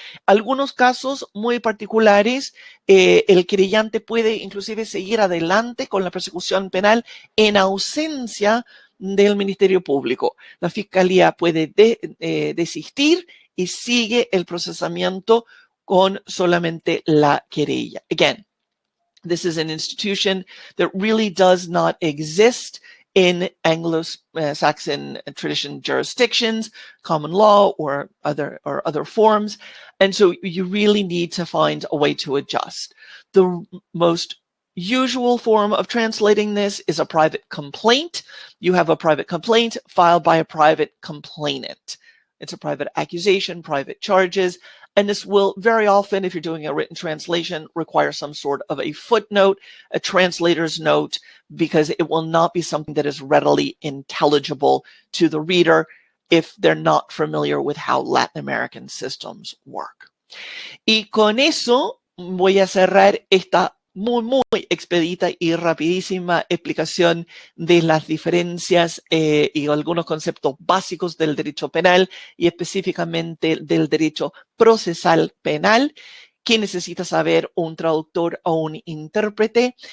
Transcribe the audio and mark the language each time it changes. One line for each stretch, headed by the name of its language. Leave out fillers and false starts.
Spanish: Algunos casos muy particulares, el querellante puede inclusive seguir adelante con la persecución penal en ausencia del Ministerio Público. La Fiscalía puede desistir y sigue el procesamiento con solamente la querella.
English: Again, this is an institution that really does not exist in Anglo-Saxon tradition jurisdictions, common law, or other forms. And so you really need to find a way to adjust. The most usual form of translating this is a private complaint. You have a private complaint filed by a private complainant. It's a private accusation, private charges. And this will very often, if you're doing a written translation, require some sort of a footnote, a translator's note, because it will not be something that is readily intelligible to the reader if they're not familiar with how Latin American systems work.
Spanish: Y con eso voy a cerrar esta muy expedita y rapidísima explicación de las diferencias y algunos conceptos básicos del derecho penal y específicamente del derecho procesal penal que necesita saber un traductor o un intérprete.